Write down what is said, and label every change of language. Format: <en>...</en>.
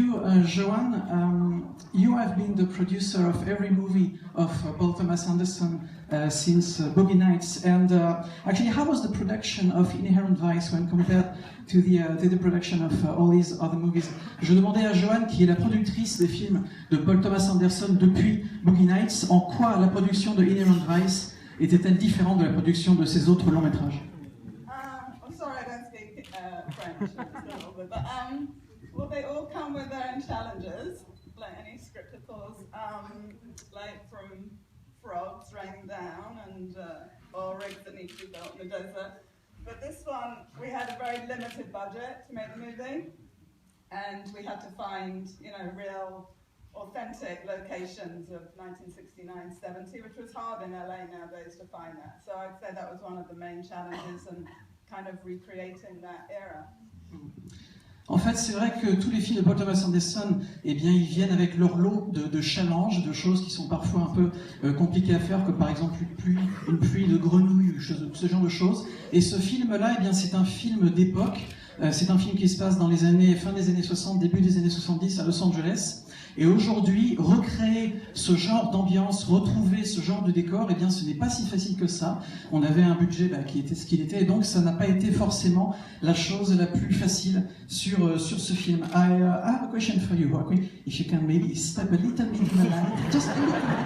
<en>Johan, you have been the producer of every movie of Paul Thomas Anderson since Boogie Nights. And actually, how was the production of Inherent Vice when compared to the production of all these other movies?</en> <fr>Je demandais à Johan, qui est la productrice des films de Paul Thomas Anderson depuis Boogie Nights, en quoi la production de Inherent Vice était-elle différente de la production de ses autres longs métrages?</fr> <en>I'm sorry, I don't speak French. But well, they all come with their own challenges, like any script, of course, like from frogs raining down and or rigs that need to be built in the desert. But this one, we had a very limited budget to make the movie, and we had to find, real authentic locations of 1969-70, which was hard in LA nowadays to find that. So I'd say that was one of the main challenges and kind of recreating that era.</en> <fr>En fait, c'est vrai que tous les films de Paul Thomas Anderson, eh bien, ils viennent avec leur lot de challenges, de choses qui sont parfois un peu compliquées à faire, comme par exemple une pluie de grenouilles, ce genre de choses. Et ce film-là, eh bien, c'est un film d'époque. C'est un film qui se passe dans fin des années 60, début des années 70 à Los Angeles. Et aujourd'hui, recréer ce genre d'ambiance, retrouver ce genre de décor, eh bien, ce n'est pas si facile que ça. On avait un budget qui était ce qu'il était, et donc ça n'a pas été forcément la chose la plus facile sur ce film.</fr> <en>I have a question for you, Joaquin. If you can maybe step a little bit in the light, just a little.</en>